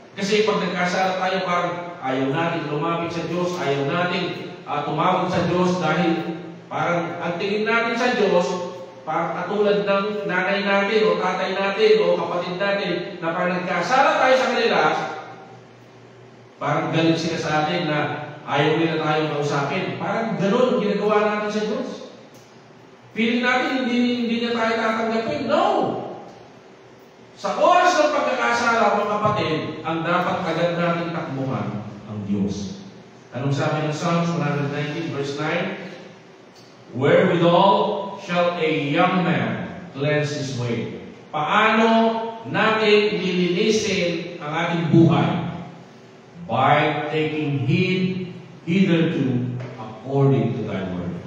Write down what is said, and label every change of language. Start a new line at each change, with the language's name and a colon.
Filipino: Kasi pag nagkasala tayo, parang ayaw natin lumapit sa Diyos, ayaw natin tumawag sa Diyos dahil parang ang tingin natin sa Diyos, parang katulad ng nanay natin o tatay natin o kapatid natin na parang nagkasala tayo sa kanila, parang galit sila sa atin na ayaw nila tayong kausapin. Parang gano'n ang ginagawa natin sa Diyos. Feeling natin hindi niya tayo tatanggapin. No! Sa oras ng pagkakasala, mga kapatid, ang dapat agad natin takbuhan ang Diyos. Anong sabi ng Psalms 119 verse 9?
English: Wherewithal shall a young man cleanse his way?
Filipino: Paano natin nilinisin ang ating buhay?
English: By taking heed hitherto according to thy word.